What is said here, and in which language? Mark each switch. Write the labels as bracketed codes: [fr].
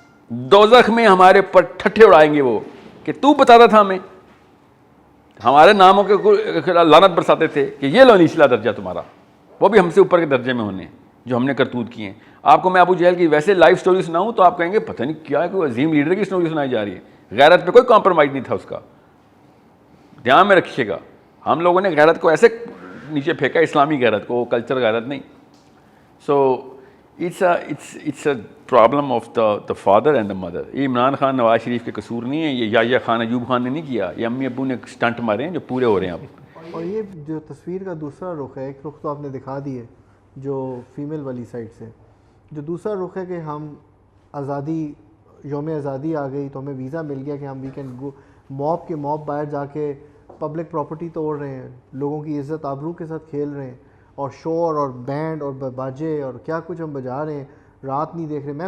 [ur] دوزخ میں ہمارے اوپر ٹھٹھے اڑائیں گے وہ کہ تو بتاتا تھا ہمیں, ہمارے ناموں کے لعنت برساتے تھے کہ یہ لو نچلا درجہ تمہارا, وہ بھی ہم سے اوپر کے درجے میں ہونے. جو ہم نے کرتوت کیے ہیں. آپ کو میں ابو جہل کی ویسے لائف سٹوری سناؤں تو آپ کہیں گے پتہ نہیں کیا ہے, کوئی عظیم لیڈر کی سٹوری سنائی جا رہی ہے. غیرت پہ کوئی کمپرومائز نہیں تھا اس کا, دھیان میں رکھیے گا. ہم لوگوں نے غیرت کو ایسے نیچے پھینکا, اسلامی غیرت کو, کلچر غیرت نہیں. [en] So it's a problem of the father and the mother. [ur] یہ عمران خان نواز شریف کے قصور نہیں ہے, یہ یحییٰ خان ایوب خان نے نہیں کیا, یہ امی ابو نے سٹنٹ مارے ہیں جو پورے ہو رہے ہیں اب. اور یہ جو تصویر کا دوسرا رخ ہے, ایک رخ تو آپ نے دکھا دی ہے جو فیمیل والی سائڈ سے, جو دوسرا رخ ہے کہ ہم آزادی, یوم آزادی آ گئی تو ہمیں ویزا مل گیا کہ ہم [en] we can go, [ur] موب کے موب باہر جا کے پبلک پراپرٹی توڑ رہے ہیں, لوگوں کی عزت آبرو کے ساتھ کھیل رہے ہیں, اور شور اور بینڈ اور باجے اور کیا کچھ ہم بجا رہے ہیں, رات نہیں دیکھ رہے.